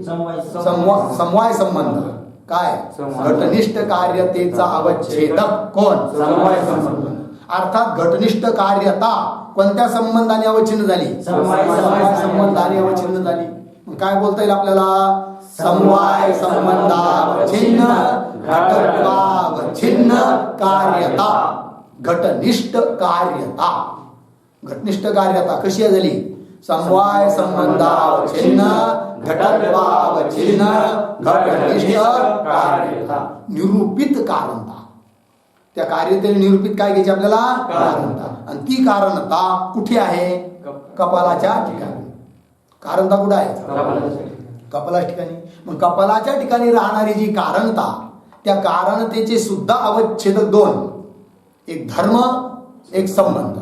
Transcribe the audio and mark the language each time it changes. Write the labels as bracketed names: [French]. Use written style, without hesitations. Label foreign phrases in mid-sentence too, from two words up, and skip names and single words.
[Marathi] समवाय संबंध. काय? घटनिष्ठ कार्यतेचा अवच्छेदक कोण? समवाय संबंध. अर्थात घटनिष्ठ कार्यता कोणत्या संबंधाने अवच्छिन्न झाली? समवाय संबंधाने अवच्छिन्न झाली. मग काय बोलता येईल आपल्याला? समवाय संबंधावच्छिन्न घटत्वावच्छिन्न कार्यता. घटनिष्ठ कार्यता. घटनिष्ठ कार्यता कशी झाली? समवाय संबंधावच्छिन्न घटत्वावच्छिन्न घटनिष्ठ कार्यता. निरूपित कारणता. त्या कार्यतेने निरूपित काय घ्यायची आपल्याला? कारणता. आणि ती कारणता कुठे आहे? कपालाच्या ठिकाणी. कारणता कुठे आहे? कपालाच्या ठिकाणी. मग कपालाच्या ठिकाणी राहणारी जी कारणता, त्या कारणतेचे सुद्धा अवच्छेदक दोन, एक धर्म एक संबंध.